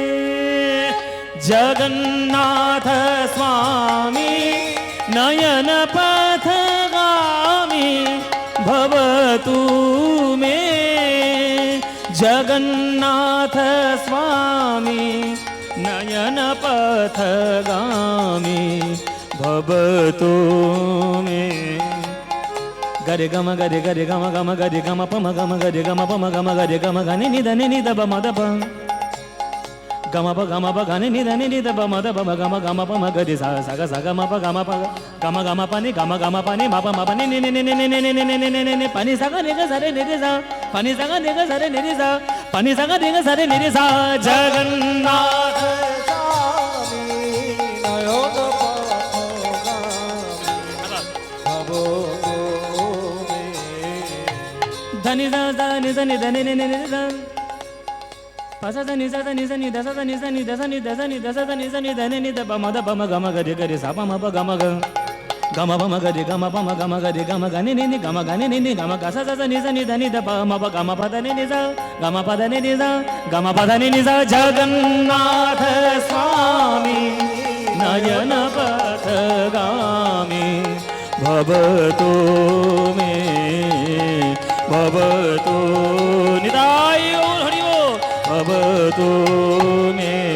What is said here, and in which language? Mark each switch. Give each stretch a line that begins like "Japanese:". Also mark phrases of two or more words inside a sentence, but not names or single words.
Sanskrit: জগন্নাথ স্বামী নয়ন পথগামী ভবতু মে। জগন্নাথ স্বামী নয়ন পথগামী ভবতু মে। গরে গম গরে গরে গম গম গরে গম পম গম গরে গম পম গম গরে গম গনি নিদ মদ প গম প গম প গনি নিদ মদ প গম গম পম গরে সা সা গ ম প গম প গম পানি গম পানি ম প নি নি নি নি নি নি নি নি নি পানি সা গ নি গ সরে নি রে সা পানি সা গ নি গ সরে নি রে সা পানি সা গ নি গ সরে নি রে সা। জগন্নাথ স্বামী নয়ন পথগামী ভবতু মে। ধনি দা দা নি নি নি নি নি নি দা পাসা নি সা নি নি দা সা নি নি দা সা নি দা সা নি দা সা নি নি নি দ প ম দ প ম গ ম গ রে গ রে সা প ম প গ ম গ গম প ম গ রে গম প ম গ ম গ রে গম গ নি নি গম গ নি নি গম গ সা সা নি নি দ প ম প গ ম প দ নি সা গম প দ নি সা গম প দ নি সা। জগন্নাথ স্বামী নয়ন পথগামী ভবতু মে।
Bangla: ভবতু নিতাই গৌর হরি বল।
Sanskrit: ভবতু মে।